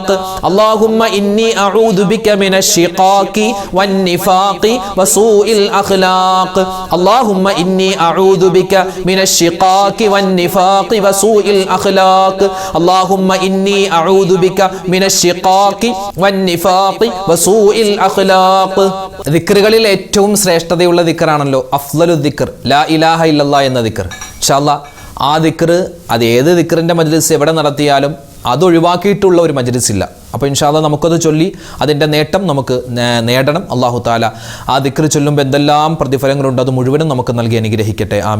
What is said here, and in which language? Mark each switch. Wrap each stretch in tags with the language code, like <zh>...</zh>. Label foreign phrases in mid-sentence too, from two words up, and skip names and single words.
<ar>اللهم إني أعوذ بك من الشقاق والنفاق وسوء الأخلاق. اللهم إني أعوذ بك من الشقاق والنفاق وسوء الأخلاق. اللهم إني أعوذ بك من الشقاق والنفاق وسوء الأخلاق.</ar> <ml>ദിക്റുകളിൽ ഏറ്റവും ശ്രേഷ്ഠതയുള്ള ദിക്റാണല്ലോ</ml> <ar>أفضل ذكر لا إله إلا الله</ar> <ml>എന്ന ദിക്ർ.</ml> <ar>إن شاء الله</ar> <ml>ആ ദിക്ർ അത് ഏത് ദിക്റിൻ്റെ മജ്ലിസ് എവിടെ നടത്തിയാലും അതൊഴിവാക്കിയിട്ടുള്ള ഒരു മജ്ലിസ് ഇല്ല. അപ്പോൾ</ml> <ar>إن شاء الله</ar> <ml>നമുക്കത് ചൊല്ലി അതിൻ്റെ നേട്ടം നമുക്ക് നേടണം.</ml> <ar>الله تعالى</ar> <ml>ആ ദിക്ർ ചൊല്ലുമ്പോൾ എന്തെല്ലാം പ്രതിഫലങ്ങളുണ്ട് അത് മുഴുവനും നമുക്ക് നൽകി അനുഗ്രഹിക്കട്ടെ.</ml>